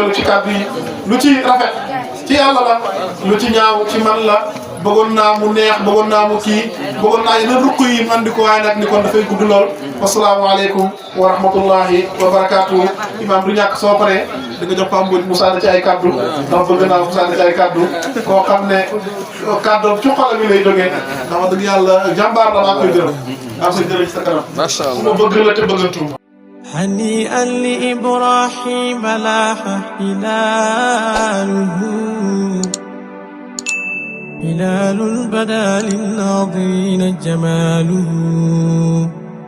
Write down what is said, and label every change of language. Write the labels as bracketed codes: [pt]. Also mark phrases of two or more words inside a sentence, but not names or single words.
[wo] ci kàddu yi lu ci rafet ci yàlla la lu ci ñaaw ci man la bëggoon naa mu neex bëggoon naa mu kii bëggoon naa yeneen rukk yi man di ko waaye nag ni kon dafay gudd lool [ar] والسلام عليكم ورحمة الله وبركاته [wo] imam du ñàkk soo paree da nga jox Pape Mbodj mu sànni ci ay kaddu ndax bëgg naa mu sànni ci ay kaddu koo xam ne kaddoom ci xolam mi lay jógee ndax wax dëgg yàlla jàmbaar la maa koy gërëm ci sa kanam [ar] ما شاء الله [wo] ma bëgg la te bëggantu [ar] هنيئا لإبراهيم لاح هلاله هلال بدا للناظرين جماله